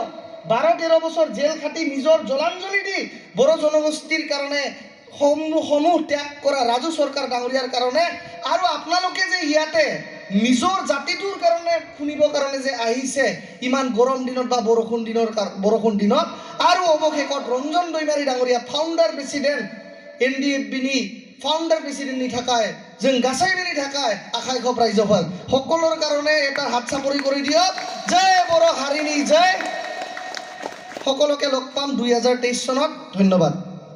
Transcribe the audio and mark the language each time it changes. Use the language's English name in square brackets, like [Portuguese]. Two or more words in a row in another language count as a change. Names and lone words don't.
[Assamese] 12-13 বছৰ জেল খাটি নিজৰ জলাঞ্জলি দি বড়ো জনগোষ্ঠীৰ কাৰণে সমূহ ত্যাগ কৰা ৰাজু চৰকাৰ ডাঙৰীয়াৰ কাৰণে, আৰু আপোনালোকে যে ইয়াতে নিজৰ জাতিটোৰ কাৰণে শুনিবৰ কাৰণে যে আহিছে ইমান গৰম দিনত বা বৰষুণ দিনত, আৰু অৱশেষত ৰঞ্জন দৈমাৰী ডাঙৰীয়া [English] founder president [Assamese] NDFB [Bodo] नि फाउंडार प्रेसिडेंट नि थाखाय जों गासैबोनि थाखाय आखाइ खब रायजोफोर [Assamese] সকলৰ কাৰণে এটা হাত চাপৰি কৰি দিয়ক। জয় [Bodo] बड़ो हारिनि [Assamese] জয়। সকলোকে লগ পাম 2023 চনত। ধন্যবাদ।